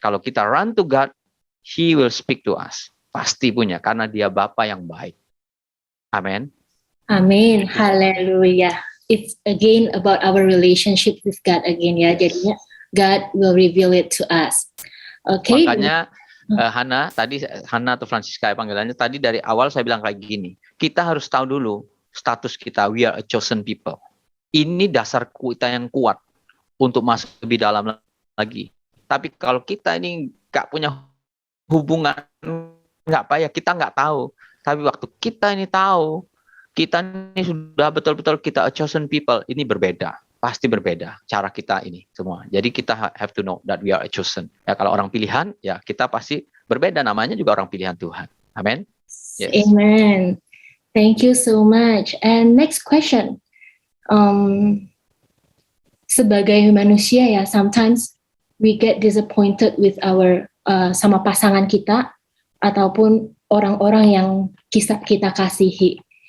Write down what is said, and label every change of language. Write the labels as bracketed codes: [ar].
[id] Kalau kita [en] run to God, He will speak to us. [id] Pasti punya, karena Dia Bapa yang baik. Amin. Amin. Haleluya. [en] it's again about our relationship with God again ya. [id] Jadinya [en] God will reveal it to us. Okay. [id] Makanya Hana atau Francisca panggilannya tadi dari awal saya bilang kayak gini. Kita harus tahu dulu status kita. [en] We are a chosen people. [id] Ini dasar kita yang kuat untuk masuk lebih dalam lagi. Tapi kalau kita ini nggak punya hubungan, nggak apa ya, kita nggak tahu. Tapi waktu kita ini tahu, kita ini sudah betul-betul kita [en] a chosen people, [id] ini berbeda. Pasti berbeda cara kita ini semua. Jadi kita [en] have to know that we are a chosen. [id] Ya, kalau orang pilihan, ya kita pasti berbeda. Namanya juga orang pilihan Tuhan. Amin. [en] Yes. Amen. Thank you so much. And next question. [id] Sebagai manusia ya, [en] sometimes we get disappointed with our [id] sama pasangan kita ataupun orang-orang yang kita kasihi.